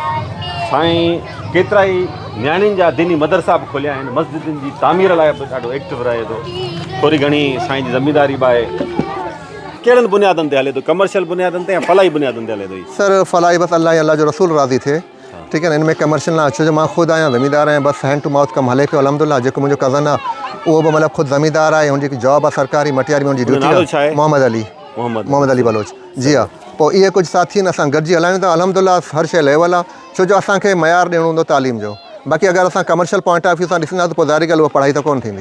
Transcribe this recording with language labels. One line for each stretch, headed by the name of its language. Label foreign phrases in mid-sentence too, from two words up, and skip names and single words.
Sindhi: साईं केतिरा ई न्याणियुनि जा दीनी मदरसा बि खोलिया आहिनि, मस्जिदुनि जी तामीर लाइ बि ॾाढो एक्टिव रहे थो। थोरी घणी साईं जी ज़मीदारी बि आहे। कहिड़नि बुनियादनि ते हले थो? कमर्शियल बुनियादनि ते या फलाही बुनियादनि ते हले थो? सर फलाही बसि अल्लाह जो रसूल राज़ी थिए, ठीकु आहे न। इनमें कमर्शियल न, छो जो मां ख़ुदि आहियां ज़मीदार आहियां, बसि
English: hand to mouth
Sindhi: कमु हले पियो अल्हम्दुलिल्लाह। जेको मुंहिंजो कज़न आहे उहो बि मतिलबु ख़ुदि ज़मीदार आहे, हुनजी जॉब आहे सरकारी, मटियारी में हुनजी ड्यूटी आहे। मोहम्मद अली बलोच। जी हा, पोइ इहे कुझु साथी आहिनि, असां गॾिजी हलायूं था अल्हम्दुलिल्लाह। हर शइ लेवल आहे, छो जो असांखे मयार ॾियणो हूंदो तालीम जो। बाक़ी अगरि असां
English: commercial point of view
Sindhi: सां ॾिसंदा त पोइ ज़ाहिरी ॻाल्हि उहा पढ़ाई त कोन्ह थींदी।